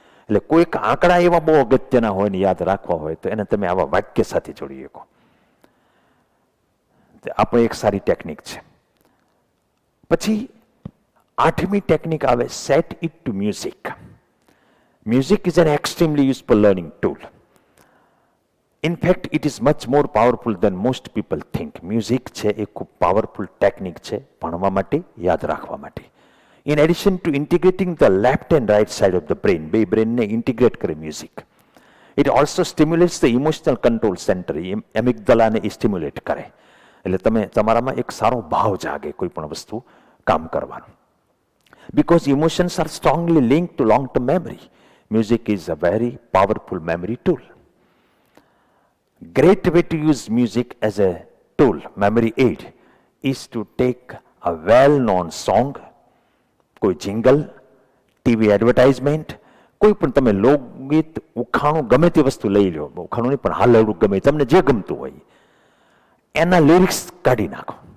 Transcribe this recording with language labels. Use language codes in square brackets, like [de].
[gu] એટલે કોઈક આંકડા એવા બહુ અગત્યના હોય ને યાદ રાખવા હોય તો એને તમે આવા વાક્ય સાથે જોડી શકો. આ પણ એક સારી ટેકનિક છે. પછી 8મી ટેકનિક આવે [en] Set it to music. Music is an extremely useful learning tool. In fact, it is much more powerful than most people think. [gu] Music છે એ ખૂબ પાવરફુલ ટેકનિક છે ભણવા માટે, યાદ રાખવા માટે. [en] In addition to integrating the left and right side of the brain, [gu] બે બ્રેનને integrate કરે music. [en] It also stimulates the emotional control center. [gu] એમિગદલાને A stimulate કરે. એટલે તમે તમારામાં એક સારો ભાવ જાગે કોઈ પણ વસ્તુ કામ કરવાનું. [en] Because emotions are strongly linked to long-term memory, music is a very powerful memory tool. Great way to use music as a tool, memory aid, is to take a well-known song, [gu] કોઈ jingle, TV advertisement, કોઈ પણ તમે લોકગીત, ઉખાણું, ગમે તે વસ્તુ લઈ લો, ઉખાણું નહીં પણ હાલરડું, ગમે તમને જે ગમતું હોય એના લિરિક્સ કાઢી નાખો.